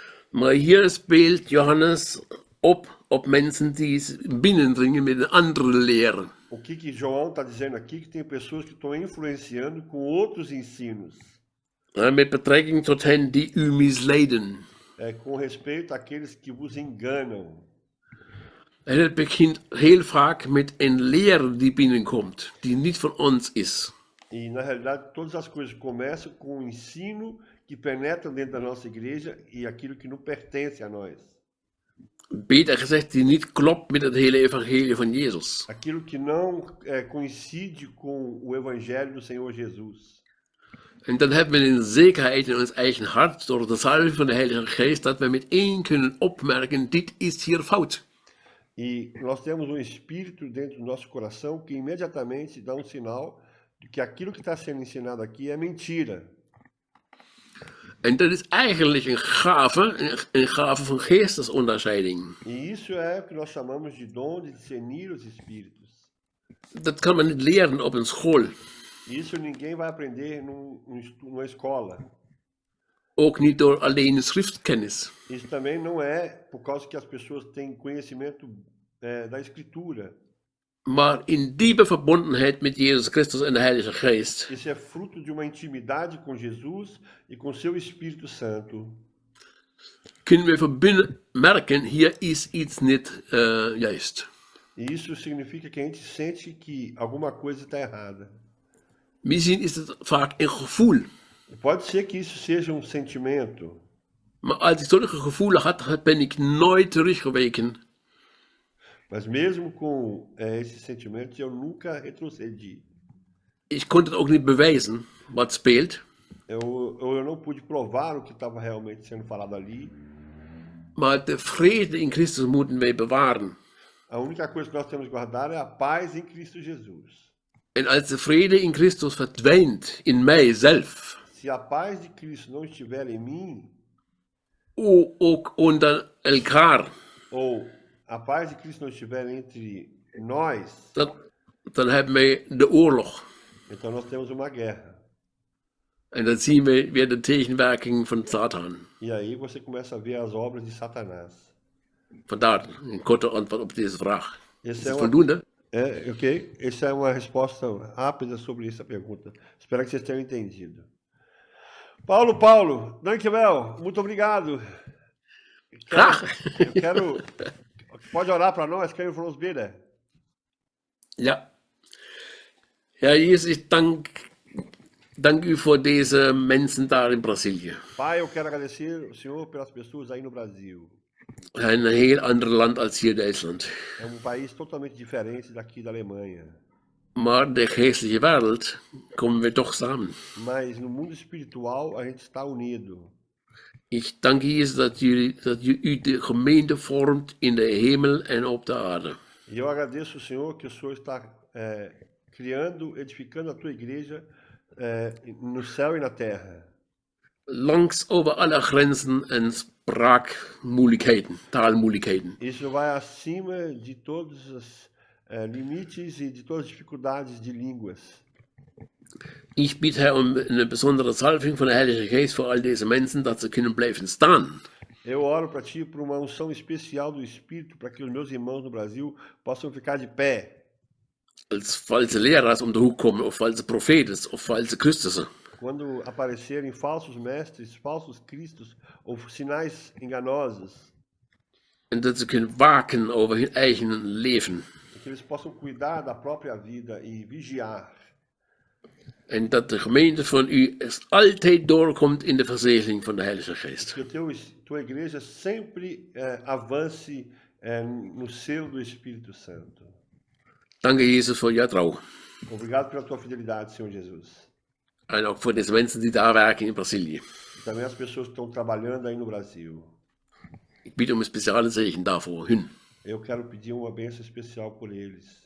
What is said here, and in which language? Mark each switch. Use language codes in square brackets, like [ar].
[nl] Maar hier speelt Johannes op mensen die binnendringen met een andere leer. [pt] O que João está dizendo aqui? Que tem pessoas que estão influenciando com outros ensinos, [nl] Met betrekking tot hen die u misleiden. [pt] com respeito àqueles que vos enganam. [nl] En het begint heel vaak met een leer die binnenkomt, die niet van ons is. [pt] E, na realidade, todas as coisas começam com o ensino que penetra dentro da nossa igreja e aquilo que não pertence a nós. [nl] Beter gezegd, die niet klopt met het hele evangelie van Jezus. [pt] Aquilo que não coincide com o evangelho do Senhor Jesus. [nl] En dan hebben we een zekerheid in ons eigen hart, door de salving van de Heilige Geest, dat we meteen kunnen opmerken, dit is hier fout. [pt] E nós temos espírito dentro do nosso coração que imediatamente dá sinal de que aquilo que está sendo ensinado aqui é mentira. [nl] En dat is eigenlijk een gave van geestesonderscheiding. [pt] E isso é o que nós chamamos de dom de discernir os espíritos. [nl] Dat kan men niet leren op een school. [pt] Isso ninguém vai aprender numa escola. [nl] Ook niet door alleen de schriftkennis. [pt] Isso também não é por causa que as pessoas têm conhecimento da escritura. [nl] Maar in diepe verbondenheid met Jezus Christus en de Heilige Geest. [pt] Isso é fruto de uma intimidade com Jesus e com seu Espírito Santo. [nl] Kunnen we merken, hier is iets niet juist. [pt] E isso significa que a gente sente que alguma coisa está errada. [nl] Misschien is het vaak een gevoel. [pt] Pode ser que isso seja um sentimento. [nl] Maar als ik zulke gevoelens had, ben ik nooit teruggeweken. [pt] Mas mesmo com esses sentimentos, eu nunca retrocedi. [nl] Ik kon het ook niet bewijzen wat speelt. [pt] Eu não pude provar o que estava realmente sendo falado ali. [nl] Maar de vrede in Christus moeten wij bewaren. [pt] A única coisa que nós temos que guardar é a paz em Cristo Jesus. [nl] En als de vrede in Christus verdwijnt in mijzelf, [pt] Se a paz de Cristo não estiver em mim, [nl] ook onder elkaar, [pt] ou a paz de Cristo não estiver entre nós, [nl] dan hebben wij de oorlog. [pt] então nós temos uma guerra. [nl] En dan zien we weer de tegenwerking van Satan. [pt] E aí você começa a ver as obras de Satanás. [nl] Vandaar een korte antwoord op deze vraag. Is [pt] Esse [nl] het voldoende? [pt] ok? Essa é uma resposta rápida sobre essa pergunta. Espero que vocês tenham entendido. Paulo, [nl] dankjewel, [pt] muito obrigado. Eu quero. Pode orar para nós? Quero [nl] voor ons bidden. Ja. Ja, Jezus, ik dank u voor deze mensen daar in Brazilië. [pt] Pai, eu quero agradecer o Senhor pelas pessoas aí no Brasil. [nl] Een heel ander land als hier Duitsland. [pt] É país totalmente diferente daqui da Alemanha. [nl] Maar de geestelijke wereld komen we toch samen. [pt] Mas no mundo espiritual a gente está unido. [nl] Ik dank Jezus dat u de gemeente vormt in de hemel en op de aarde. [pt] E eu agradeço o Senhor que o Senhor está criando, edificando a tua igreja no céu e na terra. [nl] Langs over alle grenzen en spraakmoeilijkheden, taalmoeilijkheden. [pt] Isso vai acima de todos os limites e de todas as dificuldades de línguas. [nl] Ik bied Herr om een bijzondere salving van de Heilige Geest voor al deze mensen, dat ze kunnen blijven staan. [pt] Eu oro para ti por uma unção especial do Espírito, para que os meus irmãos no Brasil possam ficar de pé. [nl] Als valse leraars om de hoek komen, of valse profeten, of valse Christussen. [pt] Quando aparecerem falsos mestres, falsos cristos ou sinais enganosos. [nl] En dat ze kunnen waken over hun eigen leven. [pt] Que eles possam cuidar da própria vida e vigiar. [nl] En dat de gemeente van u altijd doorkomt in de verzegeling van de Heilige Geest. [pt] Que tua igreja sempre avance no selo do Espírito Santo. [nl] Dank je Jezus voor jouw trouw. [pt] Obrigado pela tua fidelidade, Senhor Jesus. [nl] En ook voor deze mensen die daar werken in Brazilië. [pt] E também as pessoas que estão trabalhando aí no Brasil. [nl] Ik bied om een speciale zegen daarvoor hun. [pt] Eu quero pedir uma bênção especial por eles.